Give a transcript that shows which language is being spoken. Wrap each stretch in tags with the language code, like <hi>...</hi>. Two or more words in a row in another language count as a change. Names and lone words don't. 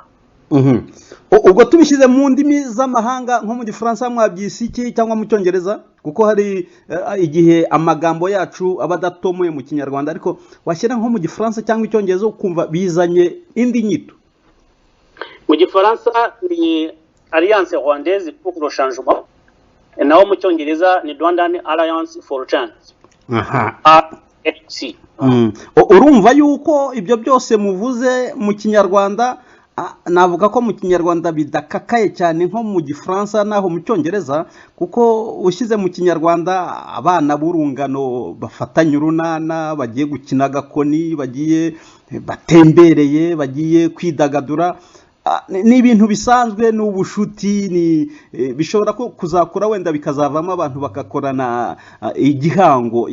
<rw>Ubwo tubishyize mu ndimi z'amahanga nko mu gifaransa mwabyise iki cyangwa mu cyongereza? Kuko hari igihe amagambo yacu aba adatomoye mu kinyarwanda, ariko washyira nko mu gifaransa cyangwa icyongereza ukumva bizanye indi nyito. Mu gifaransa ni Alliance Rwandaise pour le changement, naho mu cyongereza ni Rwandan Alliance for change. RNC. Urumva yuko ibyo byose muvuze mu kinyarwanda, navuga ko mu kinyarwanda bidakakaye cyane nko mu gifaransa naho mu cyongereza, kuko ushyize mu kinyarwanda abana b'urungano bafatanya urunana, bagiye gukina agakoni, bagiye batembereye, bagiye kwidagadura, ni ibintu bisanzwe, n'ubushuti, ni bishobora kuzakura wenda bikazavamo abantu bagakorana igihango.</rw>